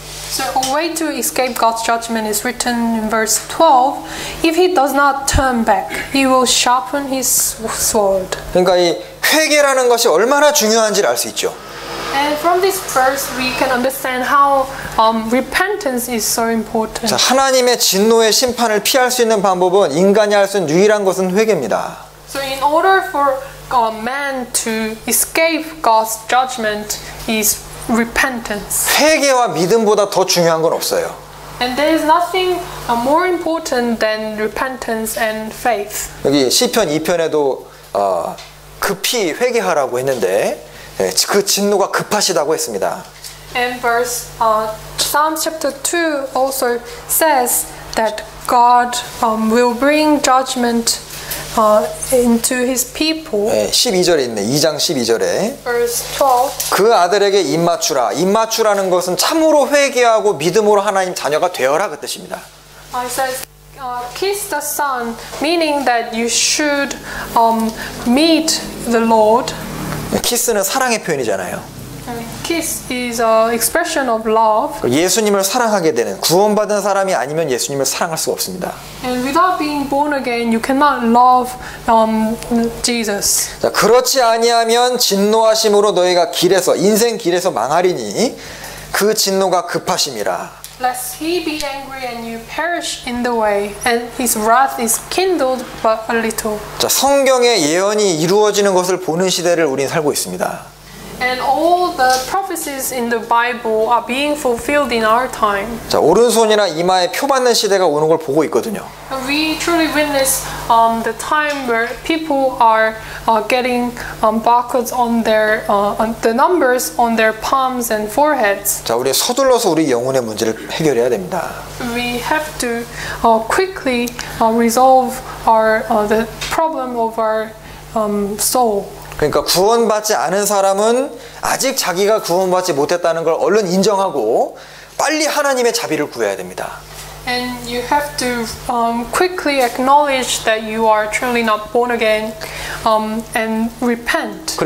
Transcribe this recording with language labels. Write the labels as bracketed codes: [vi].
[en] So a way to escape God's judgment is written in verse 12. If he does not turn back, he will sharpen his sword. [ko] 그러니까 이 회개라는 것이 얼마나 중요한지를 알 수 있죠. [en] And from this verse we can understand how repentance is so important. [ko] 자, 하나님의 진노의 심판을 피할 수 있는 방법은 인간이 할 수 있는 유일한 것은 회개입니다. [en] So in order for man to escape God's judgment is repentance. [ko] 회개와 믿음보다 더 중요한 건 없어요. [en] And there is nothing more important than repentance and faith. [ko] 여기 시편 2편에도 급히 회개하라고 했는데 그 진노가 급하시다고 했습니다. [en] And verse Psalm chapter 2 also says that God will bring judgment into his people. [ko] 12절에 있네. 2장 12절에 [en] Verse 12. [ko] 그 아들에게 입맞추라. 입맞추라는 것은 참으로 회개하고 믿음으로 하나님 자녀가 되어라 그 뜻입니다. [en] It says, kiss the Son, meaning that you should meet the Lord. [ko] 키스는 사랑의 표현이잖아요. [en] Kiss is an expression of love. [ko] 예수님을 사랑하게 되는 구원받은 사람이 아니면 예수님을 사랑할 수가 없습니다. [en] And without being born again, you cannot love Jesus. [ko] 자, 그렇지 아니하면 진노하심으로 너희가 길에서 인생 길에서 망하리니 그 진노가 급하심이라. [en] Lest he be angry and you perish in the way, and his wrath is kindled but a little. [ko] 자, 성경의 예언이 이루어지는 것을 보는 시대를 우리는 살고 있습니다. [en] And all the prophecies in the Bible are being fulfilled in our time. [ko] 자, 오른손이나 이마에 표 받는 시대가 오는 걸 보고 있거든요. [en] And we truly witness the time where people are getting barcodes on their the numbers on their palms and foreheads. [ko] 자, 우리 서둘러서 우리 영혼의 문제를 해결해야 됩니다. [en] We have to quickly resolve our the problem of our soul. [ko] 그러니까 구원받지 않은 사람은 아직 자기가 구원받지 못했다는 걸 얼른 인정하고 빨리 하나님의 자비를 구해야 됩니다. [en] And you have to quickly acknowledge that you are truly not born again and repent.